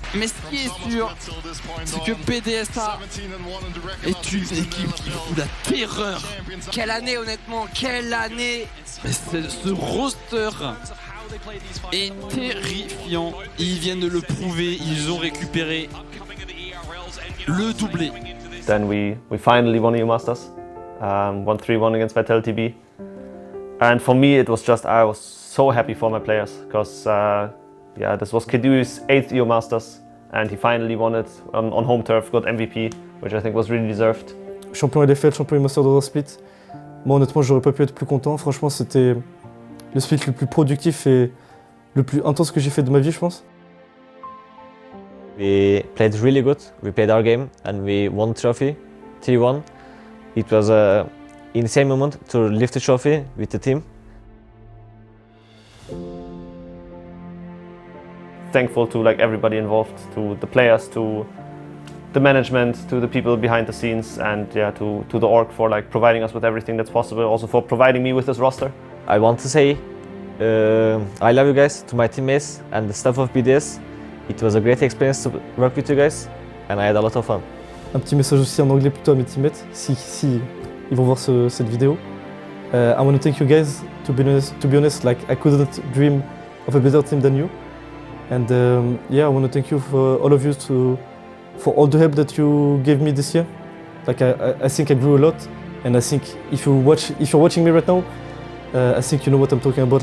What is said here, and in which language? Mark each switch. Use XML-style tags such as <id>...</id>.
<fr>Mais ce qui est sûr, c'est que BDSA est une équipe qui fout la terreur. Quelle année honnêtement, quelle année. Mais ce roster est terrifiant. Ils viennent de le prouver, ils ont récupéré le doublé.</fr> <en>Then we finally won EU Masters, won 3-1 against Vitality B. And for me it was just, I was so happy for my players, because yeah, this was Kedu's 8th EU Masters and he finally won it on home turf, got MVP, which I think was really deserved.</en> <fr>Champion LFL, champion EU Masters dans un split. Moi honnêtement j'aurais pas pu être plus content, franchement c'était le split le plus productif et le plus intense que j'ai fait de ma vie je pense.</fr> <en>We played really good, we played our game and we won the trophy, 3-1. It was an insane moment to lift the trophy with the team. Thankful to like everybody involved, to the players, to the management, to the people behind the scenes, and yeah, to the org for like providing us with everything that's possible, also for providing me with this roster. I want to say I love you guys, to my teammates and the staff of BDS. It was a great experience to work with you guys and I had a lot of fun.</en> <fr>Un petit message aussi en anglais plutôt à mes teammates, si ils vont voir cette vidéo.</fr> <en>I want to thank you guys, to be honest, like I couldn't dream of a better team than you. And yeah, I want to thank you for all of you for all the help that you gave me this year. Like I think I grew a lot, and I think if you're watching me right now, I think you know what I'm talking about.</en>